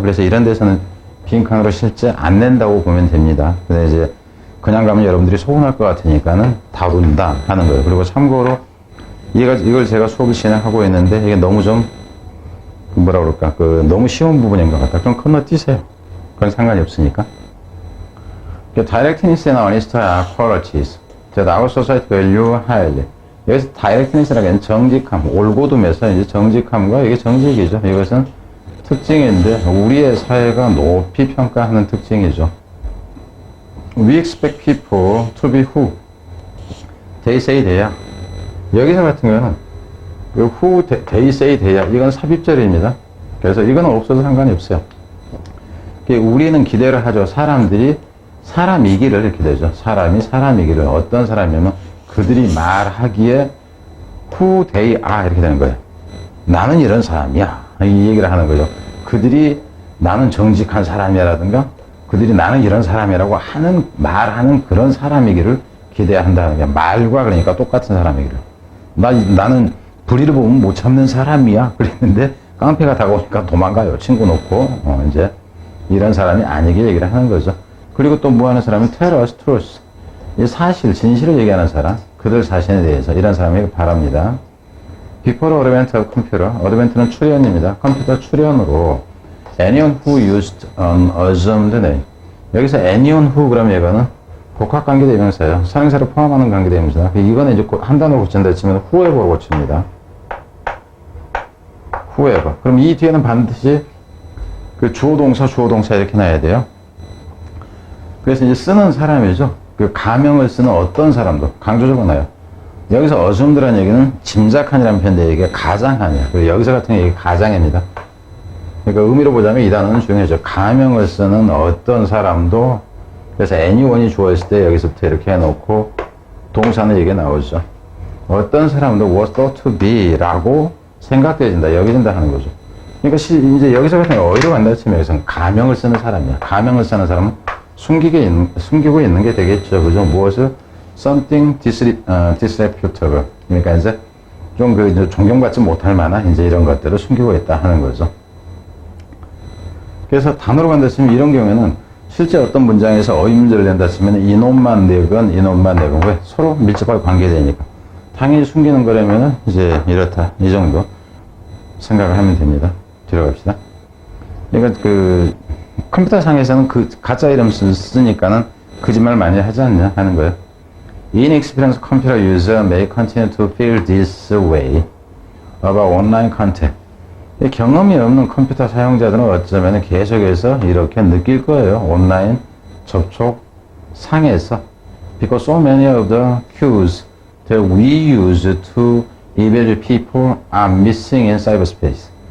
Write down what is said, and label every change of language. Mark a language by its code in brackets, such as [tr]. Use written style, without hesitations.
[ko] 그래서 이런 데서는 빈칸으로 실제 안 낸다고 보면 됩니다. 근데 이제 그냥 가면 여러분들이 서운할 것 같으니까는 다룬다 하는 거예요. 그리고 참고로 이걸 제가 수업을 진행하고 있는데 이게 너무 좀 뭐라 그럴까 너무 쉬운 부분인 것 같다. 그럼 건너뛰세요. 그건 상관이 없으니까. [en] Directness and honesty are qualities that our society value highly. [ko] 여기서 directness라는 게 정직함, 올곧음에서 이제 정직함과 이게 정직이죠. 이것은 특징인데 우리의 사회가 높이 평가하는 특징이죠. [en] We expect people to be who they say they are. [ko] 여기서 같은 경우는 [en] who they say they are [ko] 이건 삽입절입니다. 그래서 이건 없어도 상관이 없어요. 우리는 기대를 하죠. 사람들이 사람이기를 이렇게 되죠. 사람이 사람이기를. 어떤 사람이면 그들이 말하기에 [en] who they are [ko] 이렇게 되는 거예요. 나는 이런 사람이야. 이 얘기를 하는 거죠. 그들이 나는 정직한 사람이라든가 그들이 나는 이런 사람이라고 하는 말하는 그런 사람이기를 기대한다는 게 말과 그러니까 똑같은 사람이기를. 나는 불의를 보면 못 참는 사람이야. 그랬는데 깡패가 다가오니까 도망가요. 친구 놓고 이제 이런 사람이 아니게 얘기를 하는 거죠. 그리고 또 뭐 하는 사람은 [en] tell us truth. [ko] 이 사실, 진실을 얘기하는 사람, 그들 자신에 대해서 이런 사람에게 바랍니다. [en] Before advent of computer, advent는 [ko] 출현입니다. 컴퓨터 출현으로 [en] anyone who used an assumed name. [ko] 여기서 anyone who 그러면 이거는 복합관계대명사예요. 선행사를 포함하는 관계대명사. 이거는 이제 한 단어로 고친다 치면 whoever로 고칩니다. [en] whoever. [ko] 그럼 이 뒤에는 반드시 그 주어동사 이렇게 놔야 돼요. 그래서 이제 쓰는 사람이죠. 그 가명을 쓰는 어떤 사람도 강조적으로 나요. 여기서 assume드라는 얘기는 짐작한이라는 표현인데 이게 가장하냐. 그리고 여기서 같은 경우 이게 가장입니다. 그러니까 의미로 보자면 이 단어는 중요하죠. 가명을 쓰는 어떤 사람도 그래서 anyone이 주어있을 때 여기서부터 이렇게 해놓고 동사는 이게 나오죠. 어떤 사람도 [en] was thought to be [ko] 라고 생각되어진다, 여겨진다 하는 거죠. 그러니까 이제 여기서 같은 경우 어디로 간다 치면 여기서는 가명을 쓰는 사람이야. 가명을 쓰는 사람은 숨기고 있는 게 되겠죠. 그죠? 무엇을? [en] something disreputable. [ko] 그러니까 이제 좀 이제 존경받지 못할 만한 이제 이런 것들을 숨기고 있다 하는 거죠. 그래서 단어로 간다 치면 이런 경우에는 실제 어떤 문장에서 어휘문제를 낸다 치면 이놈만 내건 왜? 서로 밀접하게 관계되니까. 당연히 숨기는 거라면은 이제 이렇다. 이 정도 생각을 하면 됩니다. 들어갑시다. 그러니까 컴퓨터 상에서는 가짜 이름 쓰니까는 거짓말 많이 하지 않냐 하는 거예요. [en] Inexperienced computer user may continue to feel this way about online content. [ko] 경험이 없는 컴퓨터 사용자들은 어쩌면 계속해서 이렇게 느낄 거예요. 온라인 접촉 상에서. [en] Because so many of the cues that we use to evaluate people are missing in cyberspace.